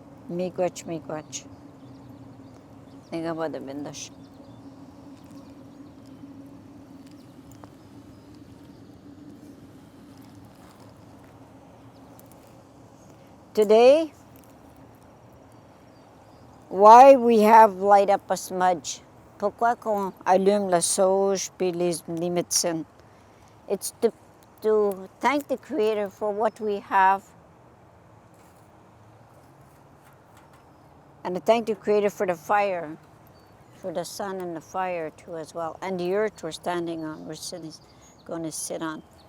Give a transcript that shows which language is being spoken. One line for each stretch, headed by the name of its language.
Ojibwa: Miigwech, miigwech. Nga ba da bindash.
English: Today, why we have light up a smudge?
French: Pourquoi qu'on allume la sauge puis les médecines?
English: It's to thank the Creator for what we have, and to thank the Creator for the fire, for the sun and the fire too as well, and the earth we're standing on, going to sit on.